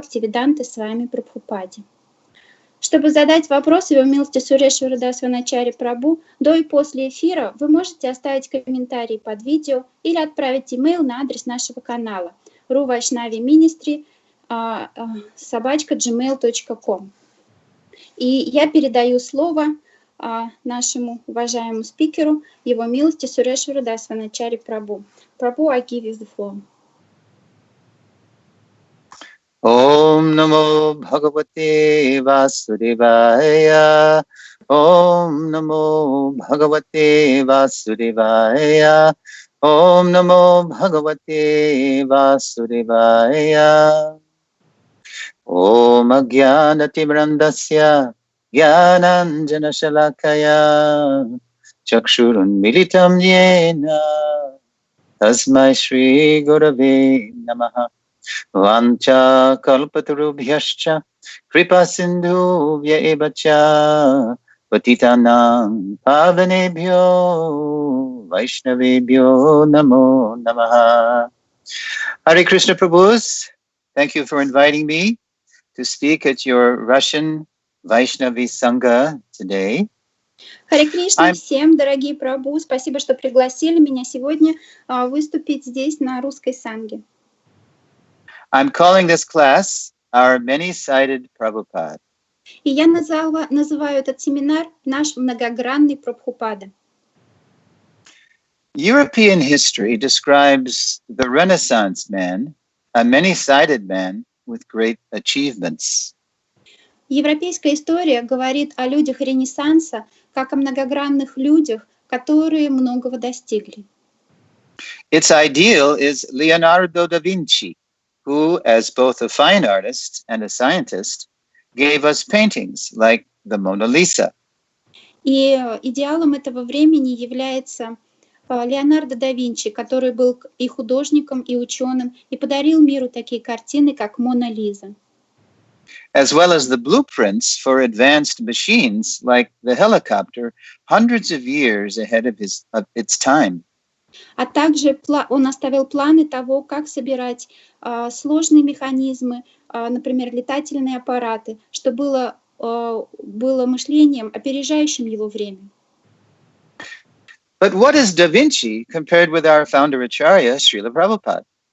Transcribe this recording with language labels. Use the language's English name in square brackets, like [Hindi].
[Russian] Бхактиведанта Свами Прабхупаде. Чтобы задать вопрос Его Милости Сурешвара Ваначари Прабху до и после эфира, вы можете оставить комментарий под видео или отправить имейл на адрес нашего канала ru-vaishnavi-ministry@gmail.com. И я передаю слово нашему уважаемому спикеру, Его Милости Сурешвара Ваначари Прабху. [English] Прабху, I give you the floor. [Sanskrit] Om Namo Bhagavate Vasudevaya. Om Namo Bhagavate Vasudevaya. Om Namo Bhagavate Vasudevaya. Om Ajnanatimrandasya Jnananjana Shalakaya Chakshurun Militam Yena Tasmai Shri Gurave Namaha. Vancha kalpatarubhyascha kripa sindhuvya eva cha patitanam pavanebhyo vaishnavebhyo namo namaha. [English] Hare Krishna Prabhus, thank you for inviting me to speak at your Russian Vaishnavi Sangha today. [Russian] Харе Кришна всем, дорогие Прабху, спасибо, что пригласили меня сегодня выступить здесь на русской санге. [English] I'm calling this class our many-sided Prabhupada. [Russian] И я называю этот семинар наш многогранный Прабхупада. [English] European history describes the Renaissance man, a many-sided man with great achievements. [Russian] Европейская история говорит о людях Ренессанса как о многогранных людях, которые многого достигли. [English] Its ideal is Leonardo da Vinci, who, as both a fine artist and a scientist, gave us paintings like the Mona Lisa. [Russian] И идеалом этого времени является Леонардо да Винчи, который был и художником, и ученым, и подарил миру такие картины, как Мона Лиза. [English] As well as the blueprints for advanced machines like the helicopter, hundreds of years ahead of its time. [Russian] А также он оставил планы того, как собирать сложные механизмы, например, летательные аппараты, что было мышлением, опережающим его время. [English] But what is Da Vinci compared with our founder Acharya, Srila Prabhupada?